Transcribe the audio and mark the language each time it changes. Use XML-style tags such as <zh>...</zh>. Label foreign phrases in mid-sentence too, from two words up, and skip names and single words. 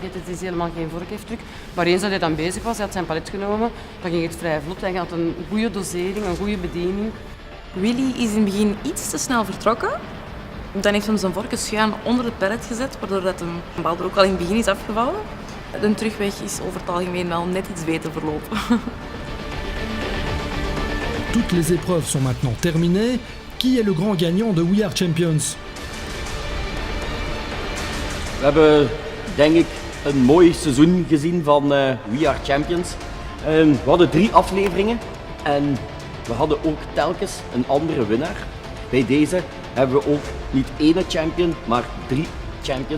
<nl>Het is helemaal geen vorkheftruc. Maar eens dat hij dan bezig was, hij had zijn palet genomen, dan ging het vrij vlot. Hij had een goede dosering, een goede bediening. Willy is in het begin iets te snel vertrokken. Dan heeft hij zijn vorken schuin onder het pallet gezet, waardoor dat de bal er ook al in het begin is afgevallen. De terugweg is over het algemeen wel net iets beter verlopen.</nl> <fr>Toutes les épreuves sont maintenant terminées. Qui est le grand gagnant de We Are Champions?</fr> <nl>We hebben, denk ik, een mooi seizoen gezien van We Are Champions. We hadden 3 afleveringen en we hadden ook telkens een andere winnaar. Bij deze hebben we ook niet 1 champion, maar 3 champions.</nl>